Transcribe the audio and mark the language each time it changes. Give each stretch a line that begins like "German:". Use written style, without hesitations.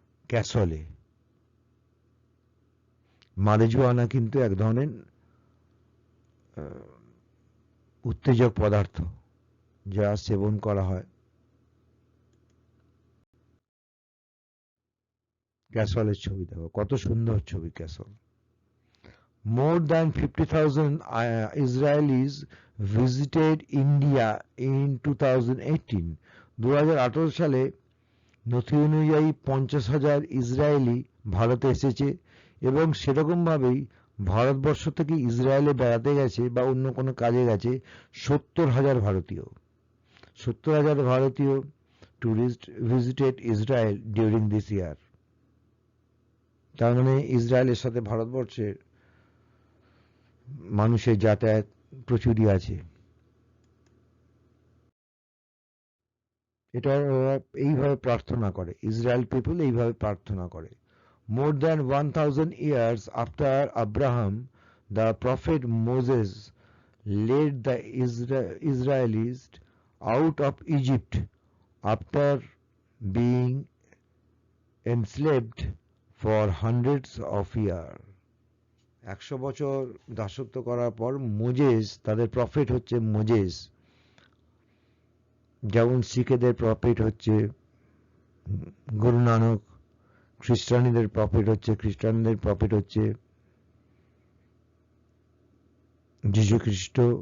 Bangla: ক্যাসলে marijuana কিন্তু এক ধরনের উত্তেজক পদার্থ যা সেবন করা হয়। ক্যাসলের ছবি দেখো, কত সুন্দর ছবি castle.
English: More than 50,000 Israelis visited India in 2018.
Bangla: 2018 সালে নথি অনুযায়ী 50,000 ইসরায়েলি ভারতে এসেছে এবং সেরকমভাবেই ভারতবর্ষ থেকে ইসরায়েলে বেড়াতে গেছে বা অন্য কোনো কাজে গেছে 70,000 ভারতীয়।
English: 70,000 ভারতীয় tourist visited Israel during this year.
Bangla: তার মানে ইসরায়েলের সাথে ভারতবর্ষের মানুষের যাতায়াত প্রচুরই আছে। এটা ওরা এইভাবে প্রার্থনা করে, ইসরায়েল পিপল এইভাবে প্রার্থনা করে।
English: More than 1,000 years after Abraham, the prophet Moses led the Israelis out of Egypt after being enslaved for hundreds of years.
Bangla: 100 বছর দাসত্ব করার পর মোজেস, তাদের প্রফেট হচ্ছে মোজেস। যেমন শিখেদের প্রফেট হচ্ছে গুরু নানক, খ্রিস্টানদের প্রফেট হচ্ছে যীশু খ্রিস্ট।